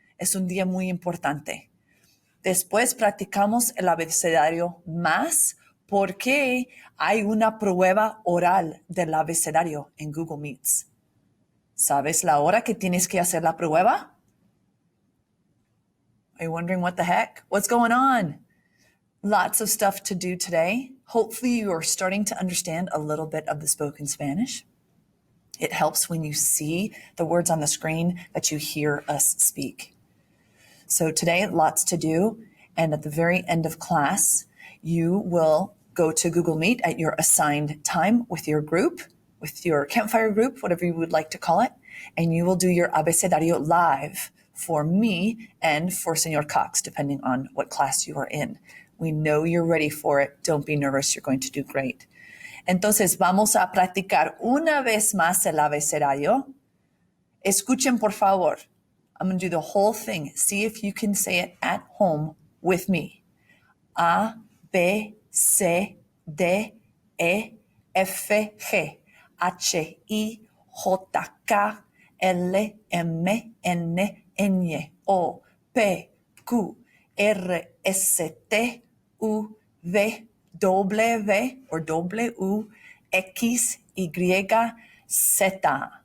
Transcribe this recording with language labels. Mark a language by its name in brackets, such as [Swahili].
[Spanish] Es un día muy importante. Después practicamos el abecedario más porque hay una prueba oral del abecedario en Google Meets. ¿Sabes la hora que tienes que hacer la prueba? [English] Are you wondering what the heck? What's going on? Lots of stuff to do today. Hopefully you are starting to understand a little bit of the spoken Spanish. It helps when you see the words on the screen that you hear us speak. So today, lots to do. And at the very end of class, you will go to Google Meet at your assigned time with your group, with your campfire group, whatever you would like to call it. And you will do your abecedario live for me and for Senor Cox, depending on what class you are in. We know you're ready for it. Don't be nervous. You're going to do great. [Spanish] Entonces, vamos a practicar una vez más el abecedario. Escuchen, por favor. [English] I'm going to do the whole thing. See if you can say it at home with me. [Spanish] A, B, C, D, E, F, G, H, I, J, K, L, M, N, Ñ, O, P, Q, R, S, T, U, V, W or W, X, Y, Z.